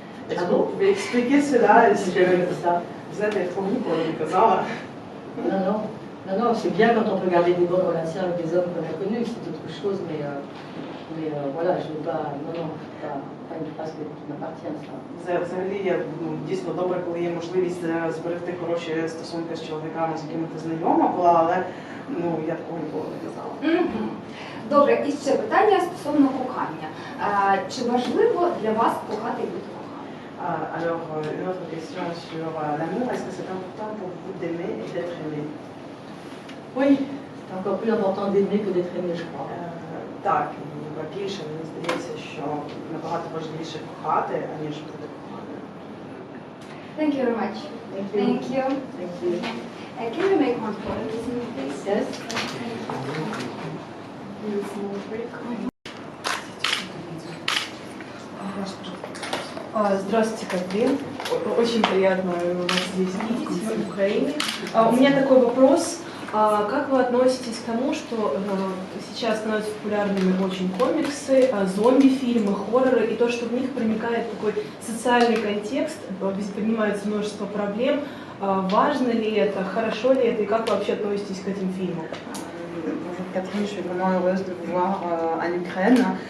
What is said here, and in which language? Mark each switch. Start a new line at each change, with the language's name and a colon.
French: Est-ce que vous pouvez expliquer cela? Est-ce que vous êtes étonné pour le
Ukrainian: казала?
French: Non, c'est bien quand on peut garder des bonnes relations avec des hommes qu'on a connus, c'est autre chose, mais voilà, je ne veux pas, pas une phrase qui m'appartient, ça.
Ukrainian: Взагалі, дійсно добре, коли є можливість зберегти хороші стосунки з чоловіками, з якими ти знайома була, але я такого ніколи не казала. Добре, і ще питання стосовно кохання. Чи важливо для вас кохати і бути коханим?
French: Alors, une autre question sur l'amour. Est-ce que c'est important pour vous d'aimer et d'être aimé? Oui, c'est encore plus important d'aimer que d'être aimé, je crois.
Ukrainian: Так, і більше мені здається, що набагато важливіше кохати, аніж бути коханим.
English: Thank you very much. Thank you. Thank you. Thank you. Can we make one photo with me, please? Yes. Small break.
Russian: Здравствуйте, Катрин. Очень приятно вас здесь видеть в Украине. У меня такой вопрос. Как вы относитесь к тому, что сейчас становятся популярными очень комиксы, зомби-фильмы, хорроры, и то, что в них проникает такой социальный контекст, поднимается множество проблем. Важно ли это, хорошо ли это, и как вы вообще относитесь к этим фильмам?
French: Bonjour Catherine, je suis vraiment heureuse de vous voir en Ukraine.